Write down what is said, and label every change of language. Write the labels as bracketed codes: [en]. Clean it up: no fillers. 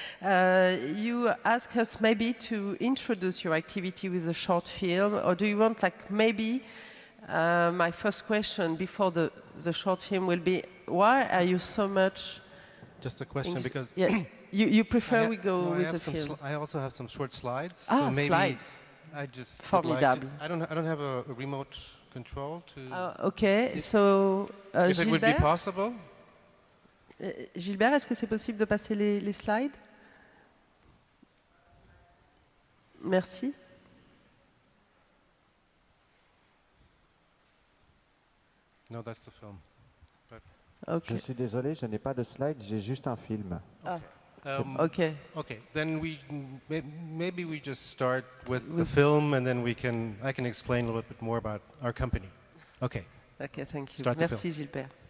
[en] You ask us maybe to introduce your activity with a short film, or do you want, like, maybe my first question before the short film will be, why are you so much... Just a question, because... Yeah, you prefer we go with the film? I also have some short slides. Ah, so maybe slide. I just [fr] Formidable. [en] I don't have a remote control to... Okay, so if it would be Gilbert? possible? [fr] Gilbert, est-ce que c'est possible de passer les slides? Merci. [en] No, that's the film. But Okay. [fr] Je suis désolé, je n'ai pas de slide, j'ai juste un film. [en] Okay. Okay, then maybe we just start with the film, and then I can explain a little bit more about our company. Okay. Okay, thank you. Start the [fr] Merci Gilbert.